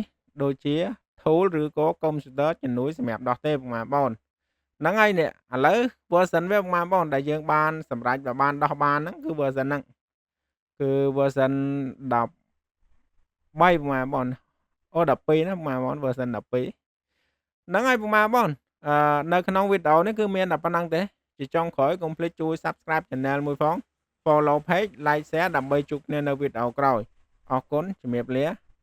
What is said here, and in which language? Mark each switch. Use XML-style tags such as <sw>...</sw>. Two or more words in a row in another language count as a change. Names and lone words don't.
<km>ដូចជា tool ឬក៏ computer ជំនួយសម្រាប់ដោះទេពុកម៉ែបងប្អូនហ្នឹងហើយនេះឥឡូវ version វាពុកម៉ែបងប្អូនដែលយើងបានសម្រេចបានដោះបានហ្នឹងគឺ version ហ្នឹងគឺ version 13ពុកម៉ែបងប្អូនអូ12ណាពុកម៉ែបងប្អូន version 12ហ្នឹងហើយពុកម៉ែបងប្អូននៅក្នុងវីដេអូនេះគឺមានតែប៉ុណ្្នឹងទេជាចុងក្រោយកុំភ្លេចជួយ</km> <en>subscribe channel</en> <km>មួយផង</km> <en>follow page like share</en> <km>ដើម្បីជួបគ្នានៅវីដេអូក្រោយអរគុណជំរាបលា</km>